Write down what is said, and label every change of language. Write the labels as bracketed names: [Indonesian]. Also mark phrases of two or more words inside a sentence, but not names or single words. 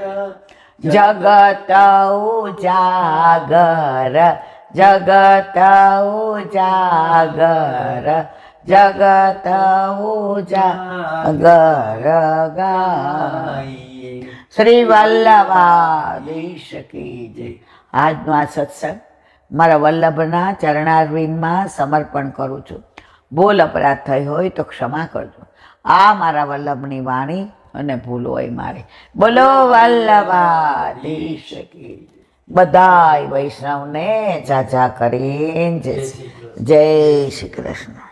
[Hindi] जगत उजागर जगत उजागर जगत उजागर गाइए श्री वल्लभाधीश की जय। [Gujarati] આજનો આ સત્સંગ મારા વલ્લભના ચરણારવિંદમાં સમર્પણ કરું છું. બોલ અપરાધ થઈ હોય તો ક્ષમા કરજો. આ મારા વલ્લભની વાણી અને ભૂલ હોય મારી. બોલો વલ્લભાધીશ કી જય. બધાય વૈષ્ણવને જાજા કરીને જય શ્રી કૃષ્ણ.